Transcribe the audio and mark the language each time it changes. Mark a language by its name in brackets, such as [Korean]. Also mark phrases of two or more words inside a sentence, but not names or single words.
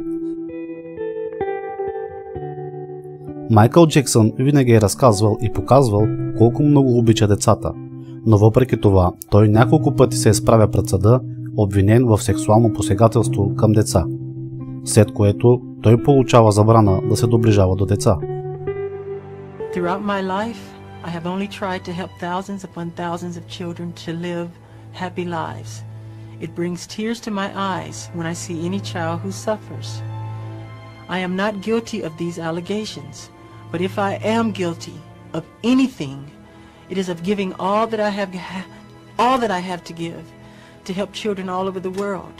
[Bulgarian] Майкъл Джексън винаги е разказвал и показвал колко много обича децата, но въпреки това той няколко пъти се изправя пред съда, обвинен в сексуално посегателство към деца, след което той получава забрана да се доближава до деца. [English] Throughout my life, I have only tried to help thousands upon thousands of children to live happy lives. It brings tears to my eyes when I see any child who suffers. I am not guilty of these allegations, but if I am guilty of anything, it is of giving all that I have to give to help children all over the world.